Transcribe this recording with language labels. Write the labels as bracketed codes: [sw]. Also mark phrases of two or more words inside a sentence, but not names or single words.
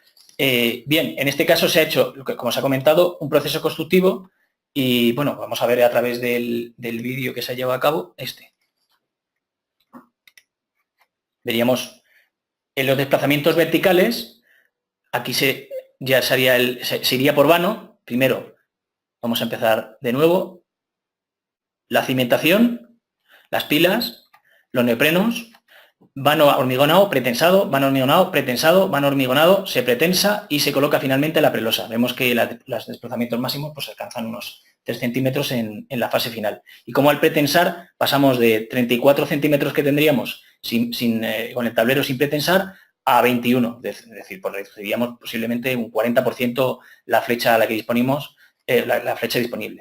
[es] Bien, en este caso se ha hecho, como se ha comentado, un proceso constructivo y, bueno, vamos a ver a través del vídeo que se ha llevado a cabo Veríamos en los desplazamientos verticales, aquí se iría por vano. Primero, vamos a empezar de nuevo. La cimentación, las pilas, los neoprenos, vano hormigonado, pretensado, vano hormigonado, pretensado, vano hormigonado, se pretensa y se coloca finalmente la prelosa. Vemos que los desplazamientos máximos pues alcanzan unos 3 centímetros en la fase final. Y como al pretensar pasamos de 34 centímetros que tendríamos con el tablero sin pretensar a 21, es decir, pues reduciríamos posiblemente un 40% la flecha a la que disponemos, la flecha disponible.